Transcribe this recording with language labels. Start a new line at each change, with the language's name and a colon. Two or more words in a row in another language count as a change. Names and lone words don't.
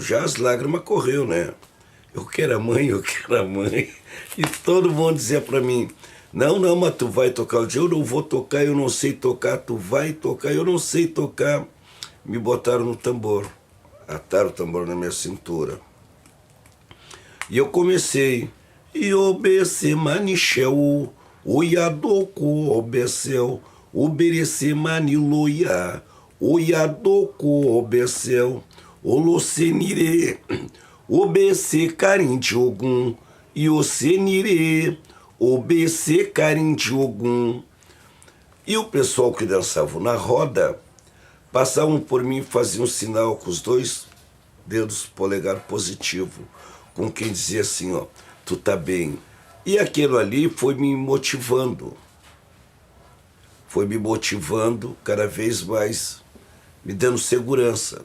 Portuguese: Já as lágrimas correu, né? Eu quero a mãe, eu quero a mãe. E todo mundo dizia para mim, não, mas tu vai tocar. Eu dizia, eu não vou tocar, eu não sei tocar. Tu vai tocar, eu não sei tocar. Me botaram no tambor. Ataram o tambor na minha cintura. E eu comecei.
Yoruba: Iobece manicheu, oiadoko obeceu, oberece maniloia, oiadoko obeceu, olocenire, obece carim de Ogum, iocenire, obece carim de Ogum.
Portuguese: E o pessoal que dançava na roda, passavam por mim e faziam um sinal com os 2 dedos polegar positivo, com quem dizia assim, ó, tu tá bem. E aquilo ali foi me motivando cada vez mais, me dando segurança.